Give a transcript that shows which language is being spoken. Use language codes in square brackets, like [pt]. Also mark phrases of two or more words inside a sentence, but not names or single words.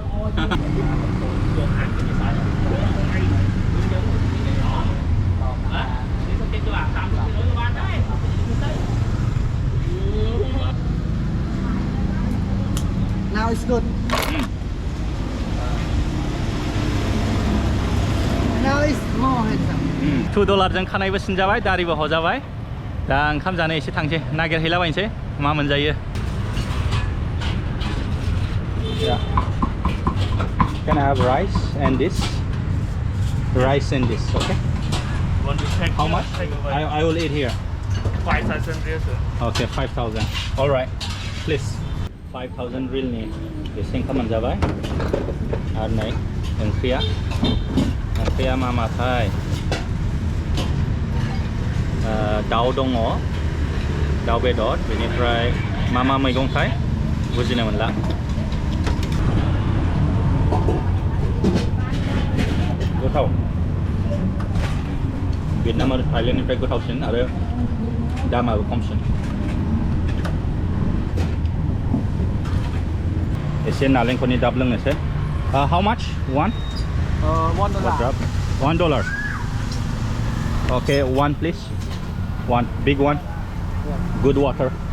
[en] Now it's good. Now it's more handsome. [brx] $2जों खानायबो सिनजाबाय दारिबो हजाबाय दा ओंखाम जानो एसे थांसै नागिरहैलाबायनोसै मा मोनजायो [en] Can I have rice and this? Rice and this, okay? Want to take How much? Take away. I will eat here. 5,000 real, sir. Okay, 5,000. All right, please. 5,000 real ni. [brx] Eसे ओंखाम मोनजाबाय आरो नै ओंख्रिया मा माथाय दाउ दङ दाउ बेदर बेनिफ्राय मा मैगंथाय बुजिनो मोनला गोथाव भियेटनाम आरो थाइलेन्डनिफ्राय गोथावसिन आरो दामाबो खमसिन एसे नालेंखरनि दाब लोंनोसै [en] How much? One? $1. $1. Okay, one please. One big one. Good water.